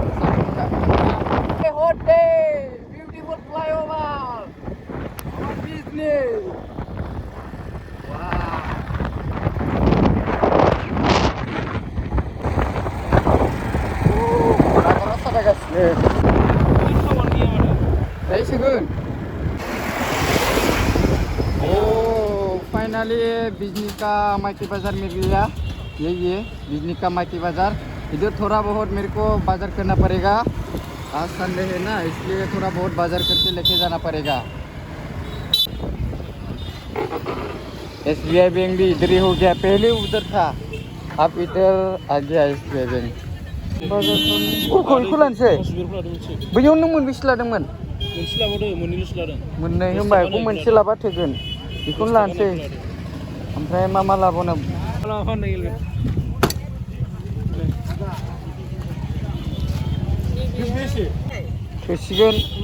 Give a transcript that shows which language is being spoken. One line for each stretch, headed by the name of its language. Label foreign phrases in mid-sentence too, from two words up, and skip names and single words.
Bodo: हटे
English: beautiful flyover
Bodo: बिजनि जाहैसिगोन।
Hindi: फाइनली बिजनी का माइकी बाजार मिल गया। ये बिजनी का माइकी बाजार। इधर थोड़ा बहुत मेरे को बाजार करना पड़ेगा, आज संडे है ना, इसलिए थोड़ा बहुत बाजार करके लेके जाना पड़ेगा। SBI बैंक भी इधर ही हो गया, पहले उधर था, अब इधर आ गया SBI बैंक।
Bodo: बेखौ लानोसै बैयाव नों मोनबेसे लादोंमोन? मोनसे लाबावदो, मोननैल'सो लादों। मोननै होनबा बेखौ मोनसे लाबा थोगोन, बेखौनो लानोसै। ओमफ्राय मा लाबावनो? थोसिगोन।